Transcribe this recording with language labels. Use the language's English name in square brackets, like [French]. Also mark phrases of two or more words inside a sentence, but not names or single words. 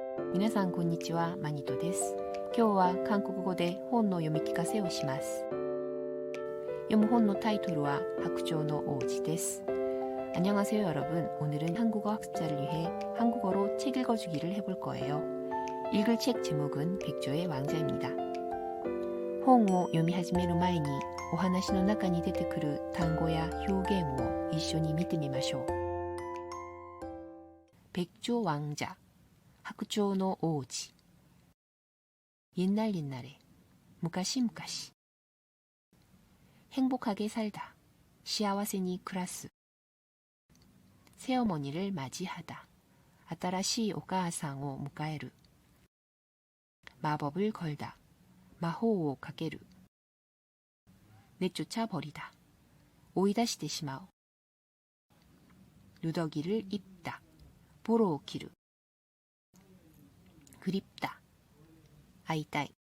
[Japanese] 皆さんこんにちは、マニトです。今日は韓国語で本の読み聞かせをします。読む本のタイトルは白鳥の王子です。 [Korean] 안녕하세요 여러분. 오늘은 한국어 학습자를 위해 한국어로 책 읽어주기를 해볼 거예요. 읽을 책 제목은 백조의 왕자입니다. [Japanese] 本を読み始める前にお話の中に出てくる単語や表現を一緒に見てみましょう。 [Korean] 백조 왕자, [Japanese] 학조 の王子. [Korean] 옛날 옛날에, [Japanese] 昔 昔. [Korean] 행복하게 살다, [Japanese] 幸せに 暮らす. [Korean] 새어머니를 맞이하다, [Japanese] 新しい お母さんを迎える. [Korean] 마법을 걸다, [Japanese] 魔法を かける. [Korean] 내쫓아 버리다, [Japanese] 追い出して しまう. [Korean] 누더기를 입다, 보로오키루. 그립다, 아이따이.